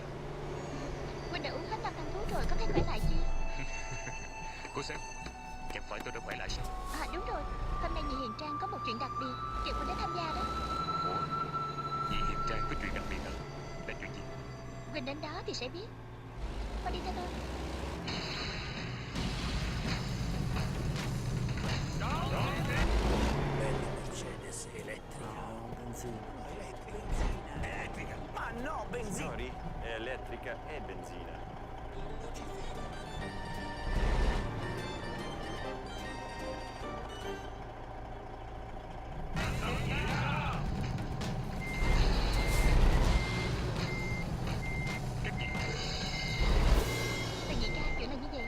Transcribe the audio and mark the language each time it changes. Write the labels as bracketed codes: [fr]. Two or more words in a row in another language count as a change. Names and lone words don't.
[vi] huynh đã uống hết 5 thang thuốc rồi, có thấy khỏe lại chưa? Cô xem, chẳng phải tôi đã khỏe lại sao? À đúng rồi, hôm nay Nhị Hiền Trang có một chuyện đặc biệt, kêu huynh đến tham gia đó. Ủa, Nhị Hiền Trang có chuyện đặc biệt à? Là chuyện gì? Huynh đến đó thì sẽ biết. Mau đi theo tôi. [it] Mercedes elettrica. No, benzina. Elettrica. Ma no, benzina. Signori, è elettrica e benzina. [vi] Cái gì? Tần Nhị ca, chuyện là như vậy.